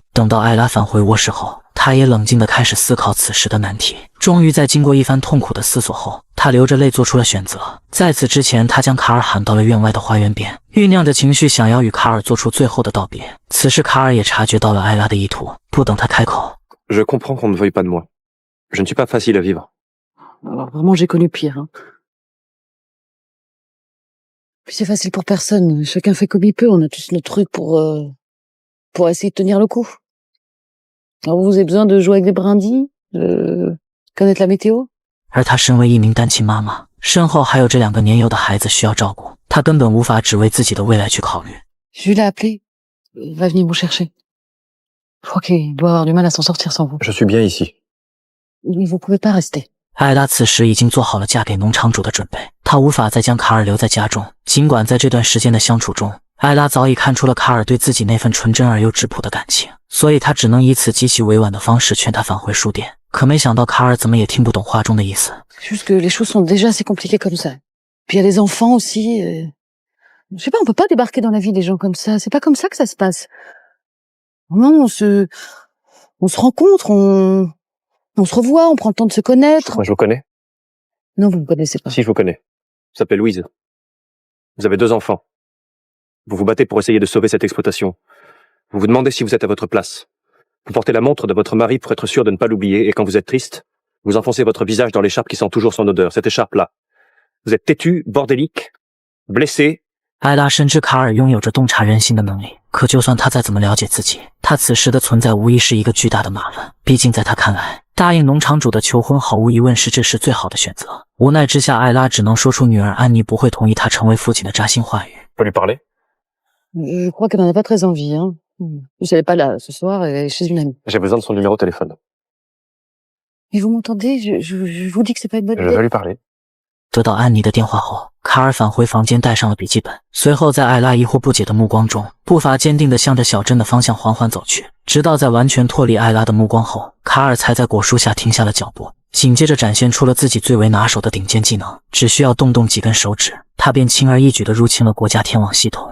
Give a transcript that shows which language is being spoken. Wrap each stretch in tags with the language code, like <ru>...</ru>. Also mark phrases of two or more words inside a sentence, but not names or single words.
<zh>等到艾拉返回卧室后，他也冷静地开始思考此时的难题。终于在经过一番痛苦的思索后，他流着泪做出了选择。在此之前，他将卡尔喊到了院外的花园边，酝酿着情绪，想要与卡尔做出最后的道别。此时卡尔也察觉到了艾拉的意图，不等他开口</zh> <fr>Je comprends qu'on ne veuille pas de moi. Je ne suis pas facile à vivre. Alors vraiment, j'ai connu pire. Hein. Puis c'est facile pour personne. Chacun fait comme il peut. On a tous nos trucs pour essayer de tenir le coup. Alors vous avez besoin de jouer avec des brindilles, de connaître la météo.</fr> <zh>而她身为一名单亲妈妈，身后还有这2个年幼的孩子需要照顾，她根本无法只为自己的未来去考虑。</zh> <fr>Je l'ai appelé. Il va venir vous chercher. Je crois qu'il doit avoir du mal à s'en sortir sans vous. Je suis bien ici. Mais vous pouvez pas rester.</fr> <zh>艾拉此时已经做好了嫁给农场主的准备，她无法再将卡尔留在家中。尽管在这段时间的相处中，艾拉早已看出了卡尔对自己那份纯真而又质朴的感情，所以她只能以此极其委婉的方式劝他返回书店。可没想到卡尔怎么也听不懂话中的意思。</zh> <fr>Juste que les choses sont déjà assez compliquées comme ça. Puis il y a les enfants aussi. Je sais pas, on peut pas débarquer dans la vie des gens comme ça. C'est pas comme ça que ça se passe. Non, on se rencontre, on se revoit, on prend le temps de se connaître. Moi, je vous connais. Non, vous me connaissez pas. Si, je vous connais. Vous s'appelez Louise. Vous avez 2 enfants. Vous vous battez pour essayer de sauver cette exploitation. Vous vous demandez si vous êtes à votre place. Vous portez la montre de votre mari pour être sûr de ne pas l'oublier, et quand vous êtes triste, vous enfoncez votre visage dans l'écharpe qui sent toujours son odeur, cette écharpe-là. Vous êtes têtu, bordélique, blessé.</fr> <zh>艾拉深知卡尔拥有着洞察人心的能力，可就算他再怎么了解自己，他此时的存在无疑是一个巨大的马乱。毕竟在他看来，答应农场主的求婚毫无疑问是这时最好的选择。无奈之下，艾拉只能说出女儿安妮不会同意他成为父亲的扎心话语。</zh> <fr>Peut lui parler? Je crois qu'elle en a pas très envie. Hein. Elle est pas là ce soir, elle est chez une amie. J'ai besoin de son numéro de téléphone. Mais vous m'entendez? Je vous dis que c'est pas une bonne Je idée. vais lui parler.</fr> <zh>得到安妮的电话后，卡尔返回房间，带上了笔记本，随后在艾拉疑惑不解的目光中，步伐坚定地向着小镇的方向缓缓走去。直到在完全脱离艾拉的目光后，卡尔才在果树下停下了脚步，紧接着展现出了自己最为拿手的顶尖技能，只需要动动几根手指，他便轻而易举地入侵了国家天网系统。</zh>